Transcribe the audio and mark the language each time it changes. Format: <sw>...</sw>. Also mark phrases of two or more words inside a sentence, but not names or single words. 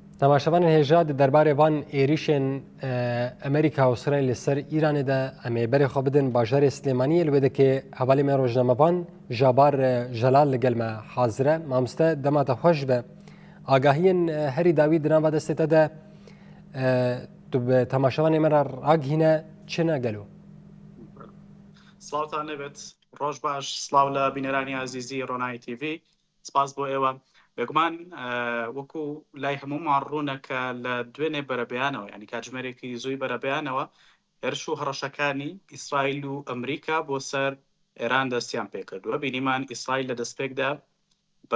<ku>تماشاوان هێژا دەربارەی وان ێریشên ئەمریکا و ئیسرائیل لەسەر ئیرانê de em ê berê xwe bidin bajarê Silêmaniyê li wê dike hevalê me rojnamevan jabar Jelal li gel me hazir e. Mamoste dema te xweş be. Agahiyên herî dawî di nava destê te de tu bi temaşavanê me re ragihîne çi ne gelo?</ku> <ckb>سلااوتان لەبێت ڕۆژ باش سلااو لە بینەرانی عزیزی ڕۆنایی تیV سپاس بۆ ئێوە بێگومان وەکو لای هەمومان ڕوونەکە لە دوێنێ بەرەبیانەوە ینی کاتژمێرێکی زووی بەرەبیانەوە هێرش و هەڕەشەکانی ئیسرائیل و ئەمریکا بۆ سەر ئێران دەستیان پێکردووە بینیمان ئیسرائیل لە دەستپێکدا بە</ckb>